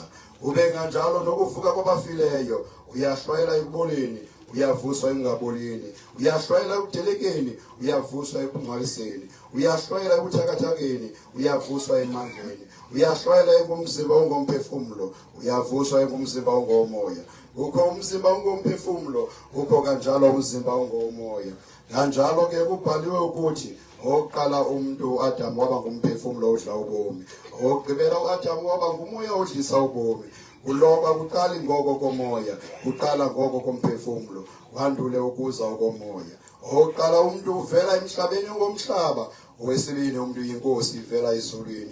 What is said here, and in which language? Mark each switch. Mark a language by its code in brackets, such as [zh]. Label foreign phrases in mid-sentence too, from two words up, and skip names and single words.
[xh] Ube kanjalo nokuvuka kwabafileyo, uyahlwayela ekuboleni, uyavuswa engabolini, uyahlwayela ekudelekeni, uyavuswa ekungcwaliseni, uyahlwayela ebuthakathakeni, uyavuswa emandleni, uyahlwayela engumzimba ongomphefumulo, uyavuswa engumzimba ongomoya. Kukho umzimba ongomphefumulo, kukho kanjalo umzimba ongomoya. Kanjalo ke kubhaliwe ukuthi oqala umuntu uAdam waba ngumphefumulo odla ubomi, ogqibela uAdam waba ngumoya odlisa ubomi. Kuloba kuqali ngoko komoya, kuqala ngoko komphefumulo, kwandule ukuza ukomoya. Oqala umuntu uvela emhlabeni ngomhlaba, owesibili umuntu yinkosi ivela ezulwini.